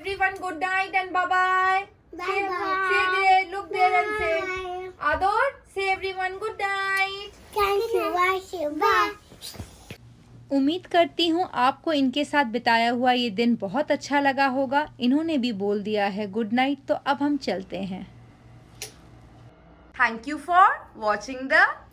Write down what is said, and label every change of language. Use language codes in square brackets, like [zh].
[en] Everyone, good night and bye bye. Say there, look there and say Ador. Say everyone good night. Thank you. Bye. [hi] उम्मीद करती हूँ आपको इनके साथ बिताया हुआ ये दिन बहुत अच्छा लगा होगा। इन्होंने भी बोल दिया है गुड नाइट, तो अब हम चलते हैं। [en] Thank you for watching the